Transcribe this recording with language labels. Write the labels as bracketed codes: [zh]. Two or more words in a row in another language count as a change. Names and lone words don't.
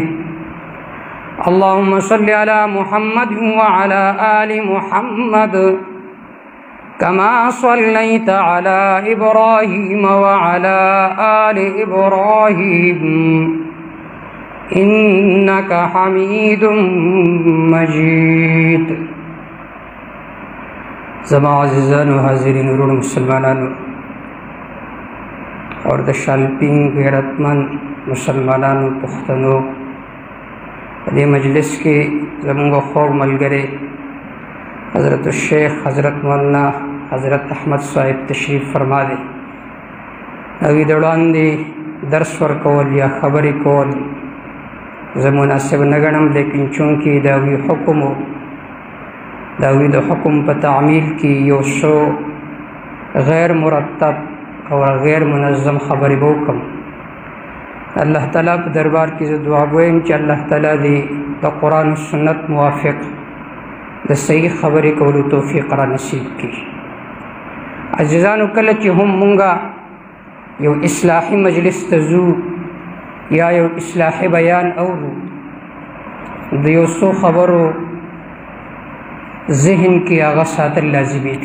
[ar] اللهم صل على محمد وعلى آل محمد كما صليت على إبراهيم وعلى آل إبراهيم إنك حميد مجيد. [ps] زما عزیزانو حاضرین ورونو مسلمانانو اور د شالپین غیرتمند مسلمانانو پښتنو دې مجلس کې زموږ خوږ ملګری حضرت الشیخ حضرت مولانا حضرت احمد صاحب تشریف فرما دی. هغوی د وړاندې درس ورکول یا خبرې کول زه مناسب نه ګڼم، لیکن چونکې د هغوی حکم و د هغوی د حکم په تعمیل کې یو څو غیر مرتب او غیر منظم خبرې به وکړم. اللہ تعالیٰ په دربار کې زه دعا کوم چې الله تعالیٰ دې د قرآن و سنت موافق د صحیح خبرې کولو توفیق را نصیب کړي. عزیزانو، کله چې هم مونږه یو اصلاحي مجلس ته ځو یا یو اصلاحي بیان اورو، د یو څو خبرو ذهن کې هغه ساتل لازمي دي.